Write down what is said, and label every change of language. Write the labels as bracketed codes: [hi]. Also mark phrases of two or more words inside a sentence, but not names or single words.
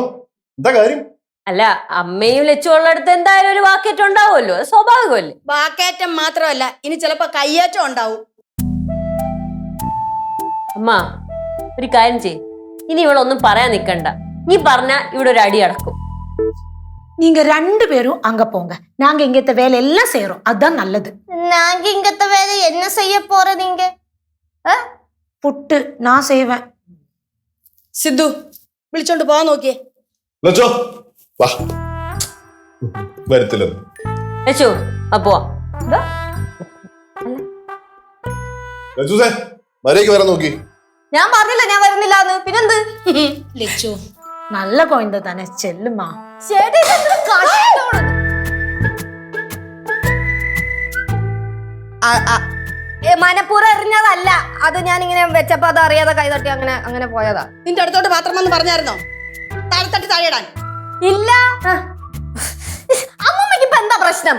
[ml] എന്താ കാര്യം? അല്ല, അമ്മയും ലച്ചുള്ളടുത്ത് എന്തായാലും ഒരു വാക്കേറ്റം ഉണ്ടാവുമല്ലോ, അത് സ്വാഭാവികമല്ലേ. വാക്കേറ്റം മാത്രമല്ല, ഇനി ചിലപ്പോ കയ്യേറ്റം ഉണ്ടാവും. അമ്മ ഒരു കാര്യം ചെയ്യ്, ഇനി ഇവളൊന്നും പറയാൻ നിക്കണ്ട. നീ പറഞ്ഞ ഇവിടെ ഒരു അടി അടക്കും. [ta] நீங்க 2 பேரும் அங்க போங்க, நாங்க இங்கத்த வேலை எல்லாம் செய்யறோம், அதான் நல்லது. நாங்க இங்கத்த வேலை என்ன செய்ய போறீங்க? புட்டு நான் செய்வேன். [ml] സിദ്ധു വിളിച്ചോണ്ട് പോവാൻ നോക്കിയേ. ലച്ചോ വാ, വരത്തില്ല. ലച്ചു അപ്പോ ലച്ചൂസേ മര്യാദയ്ക്ക് വരാൻ നോക്കി. ഞാൻ പറഞ്ഞില്ല ഞാൻ വരുന്നില്ല എന്ന്. പിന്നെന്ത്? ലച്ചു [ta] நல்ல குழந்தை தானே, செல்லுமா. [ml] മനപ്പൂർവ്വം എറിഞ്ഞതല്ല, അത് ഞാൻ ഇങ്ങനെ വെച്ചപ്പോ അത് അറിയാതെ കൈ തട്ടി അങ്ങനെ അങ്ങനെ പോയതാ. നിന്റെ അടുത്തോട്ട് പാത്രം വന്ന് പറഞ്ഞായിരുന്നോ താഴെ തട്ടി താഴെയിടാൻ? ഇല്ല. അമ്മമ്മക്ക് ഇപ്പൊ എന്താ പ്രശ്നം?